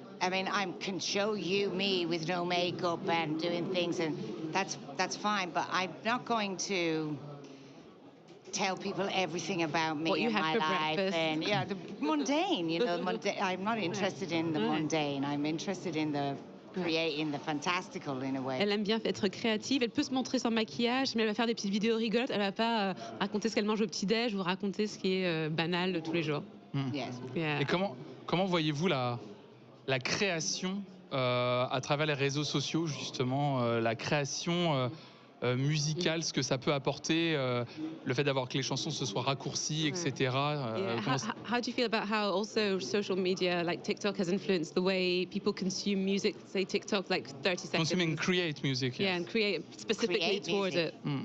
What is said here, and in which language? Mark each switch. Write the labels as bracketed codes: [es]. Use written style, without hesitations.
[en] I mean, I can show you me with no makeup and doing things, and that's fine. But I'm not going to tell people everything about me and my life and the mundane. You know, I'm not interested in the mundane. I'm interested in the creating the fantastical in a way. [fr] Elle aime bien être créative. Elle peut se montrer sans maquillage, mais elle va faire des petites vidéos rigolotes. Elle va pas raconter ce qu'elle mange au petit-déj ou raconter ce qui est banal de tous les jours. [en] Yes. Yeah. [fr] Et comment voyez-vous la création à travers les réseaux sociaux, justement, la création musicale, ce que ça peut apporter, le fait d'avoir que les chansons se soient raccourcies, etc. [en] How do you feel about how also social media like TikTok has influenced the way people consume music? Say TikTok, like 30 seconds. Consume and create music. Yeah, and create specifically towards it.